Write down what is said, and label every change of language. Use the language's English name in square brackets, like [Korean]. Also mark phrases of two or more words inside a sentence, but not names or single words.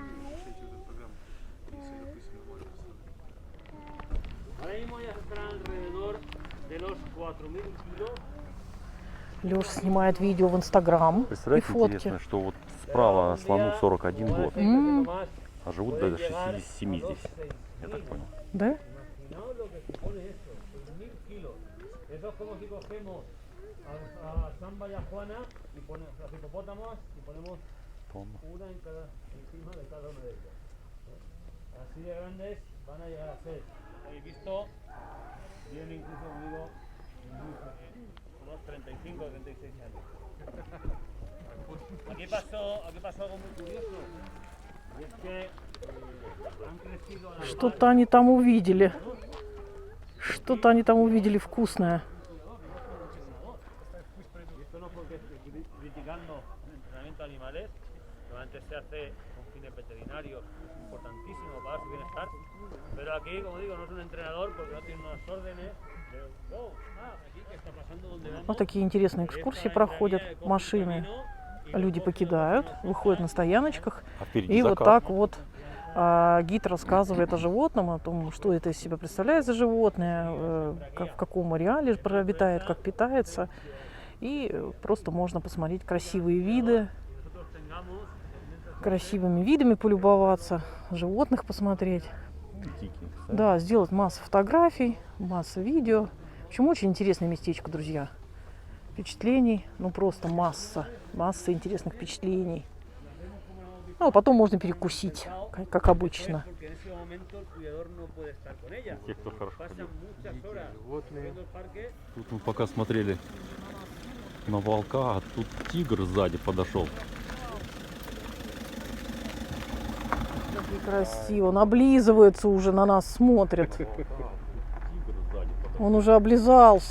[Spanish] Ahora mismo ya estarán alrededor de los 4000 kilos. [Russian] Лёша снимает видео в Инстаграм и Представляете, фотки. интересно, что вот справа слону 41 год, М, [Spanish] Más, [Russian] а живут до 67 здесь, я так понял. Да? [Spanish] imaginaos lo que supone esto, 1000 kilos. Eso es como si cogemos a Samba y a Juana y ponemos los hipopótamos y ponemos [Russian] Тонна. [Spanish] una encima de cada una de ellas. Así de grandes van a llegar a ser. Habéis visto, vienen incluso conmigo unos 35 o 36 años. Aquí pasó algo muy curioso. Y es que han crecido a la [Russian] Что-то они там увидели. Что-то они там увидели вкусное. [Spanish] Y esto no porque esté criticando el entrenamiento de animales, que antes se hace con fines veterinarios, es importantísimo para su bienestar, pero aquí, como digo, no es un entrenador porque no tiene unas órdenes de, aquí, ¿qué está pasando? ¿Dónde vamos? [Russian] Вот такие интересные экскурсии проходят. Машины люди покидают, выходят на стояночках. А впереди И вот закат. так вот гид рассказывает о животном, о том, что это из себя представляет за животное, в каком ареале обитает, как питается. И просто можно посмотреть красивые виды. [Spanish] Nosotros tengamos, mientras [Russian] красивыми видами полюбоваться, животных посмотреть. Да, сделать массу фотографий, масса видео. В общем, очень интересное местечко, друзья. Впечатлений, ну просто масса интересных впечатлений. Ну, а потом можно перекусить, как обычно. [Spanish] Porque en ese momento el cuidador no puede estar con ella. [Russian] Те, кто хорошо [Spanish] Pasan [Russian] ходил. [Spanish] muchas horas [Russian] Животные. [Spanish] viendo el parque. [Russian] Тут мы пока смотрели на волка, а тут тигр сзади подошел. Как красиво. Он облизывается уже, на нас смотрит. Тигр сзади подошел. Он уже облизался.